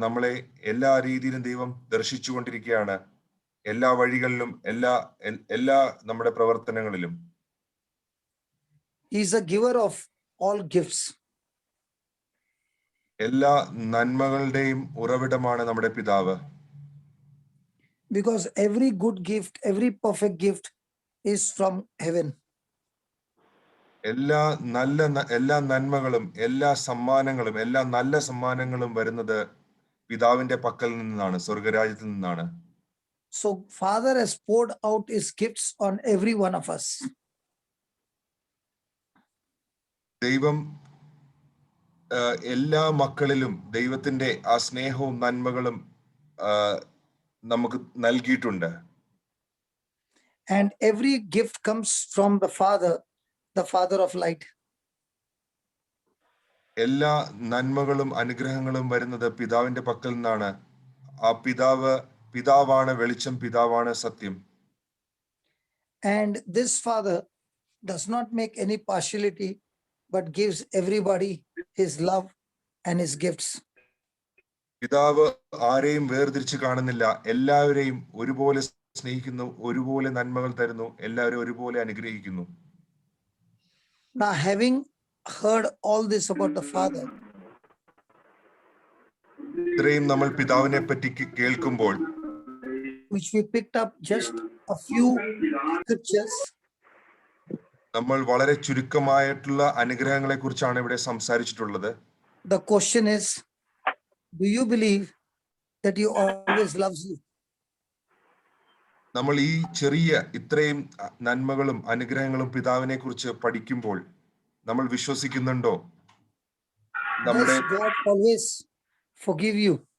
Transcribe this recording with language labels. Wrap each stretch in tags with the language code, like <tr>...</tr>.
<ml>നമ്മളെ എല്ലാ രീതിയിലും ദൈവം ദർശിച്ചുകൊണ്ടിരിക്കുകയാണ്, എല്ലാ വഴികളിലും എല്ലാ നമ്മുടെ പ്രവർത്തനങ്ങളിലും.</ml> <en>He is a giver of all gifts.</en> <ml>എല്ലാ നന്മകളുടെയും ഉറവിടമാണ് നമ്മുടെ പിതാവ്.</ml> <en>Because every good gift, every perfect gift is from heaven.</en> <ml>എല്ലാ നന്മകളും എല്ലാ നല്ല സമ്മാനങ്ങളും വരുന്നത് പിതാവിന്റെ പക്കൽ നിന്നാണ്, സ്വർഗരാജ്യത്തിൽ നിന്നാണ്.</ml> <en>So Father has poured out his gifts on every one of us.</en> <ml>ദൈവം എല്ലാ മക്കളിലും ദൈവത്തിന്റെ ആ സ്നേഹവും നന്മകളും നമുക്ക് നൽകിയിട്ടുണ്ട്.</ml> <en>And every gift comes from the Father of light.</en> <ml>എല്ലാ നന്മകളും അനുഗ്രഹങ്ങളും വരുന്നത് പിതാവിന്റെ പക്കൽ നിന്നാണ്. ആ പിതാവാണ് വെളിച്ചം, പിതാവാണ് സത്യം.</ml> <en>And this Father does not make any partiality, but gives everybody his love and his gifts.</en> <ml>പിതാവ് ആരെയും വേർതിരിച്ച് കാണുന്നില്ല, എല്ലാവരെയും ഒരുപോലെ സ്നേഹിക്കുന്നു, ഒരുപോലെ നന്മകൾ തരുന്നു, എല്ലാവരും ഒരുപോലെ അനുഗ്രഹിക്കുന്നു.</ml> <en>Now, having heard all this about the Father,</en> <ml>ഇത്രയും നമ്മൾ പിതാവിനെ പറ്റി കേൾക്കുമ്പോൾ,</ml> <en>which we picked up just a few scriptures,</en> <ml>നമ്മൾ വളരെ ചുരുക്കമായിട്ടുള്ള അനുഗ്രഹങ്ങളെ കുറിച്ചാണ് ഇവിടെ സംസാരിച്ചിട്ടുള്ളത്.</ml> <en>the question is, do you believe that he always loves you?</en> <ml>നമ്മൾ ഈ ഇത്രയും നന്മകളും അനുഗ്രഹങ്ങളും പിതാവിനെ കുറിച്ച് പഠിക്കുമ്പോൾ നമ്മൾ വിശ്വസിക്കുന്നുണ്ടോ?</ml> <en>Does God always forgive you?</en>